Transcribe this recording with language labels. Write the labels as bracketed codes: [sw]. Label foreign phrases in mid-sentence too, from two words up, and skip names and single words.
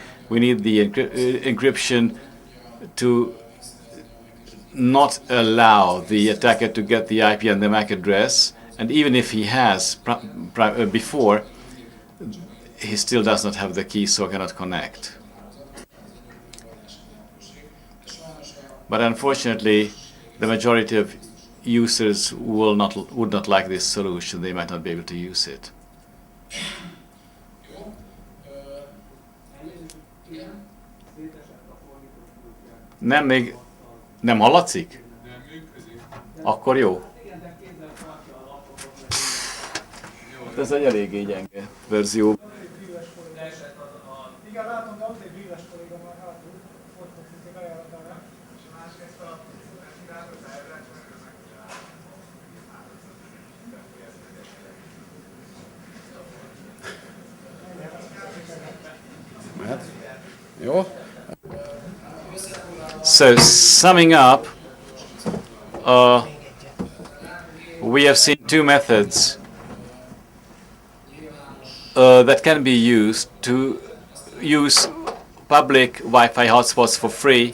[en] We need the encryption to not allow the attacker to get the IP and the MAC address, and even if he has before, he still does not have the key, so cannot connect. But unfortunately, the majority of users would not like this solution. They might not be able to use it. [hu] Nem hallatszik? Akkor jó. Ez egy eléggé gyenge verzió. Igen, látom, de ott egy bíves kolléga már hátul, ott fog ajánlatára. Jó. [en] So, summing up, we have seen two methods that can be used to use public Wi-Fi hotspots for free.